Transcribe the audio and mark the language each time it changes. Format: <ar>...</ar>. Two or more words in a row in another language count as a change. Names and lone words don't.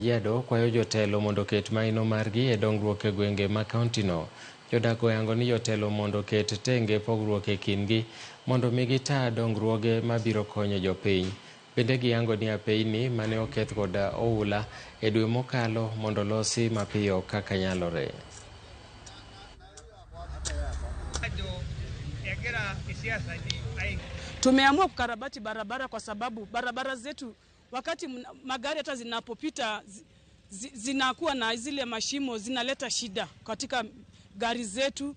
<luo>Kajiado kwayo jotelo mondo ket maino margi e dongruok e gwenge ma kaunti no. Jodak oyango ni jotelo mondo ket tenge pogruok e kindgi mondo migi taa dongruoge mabiro konyo jopiny. Bende giyango ni apeyni mane oketh kod oula e dwe mokalo mondo losi mapiyo kaka nyalore.</luo> <sw>Tumeamua kukarabati barabara kwa sababu barabara zetu wakati magari hata zinapopita zinakuwa na zile mashimo, zinaleta shida katika gari zetu.</sw>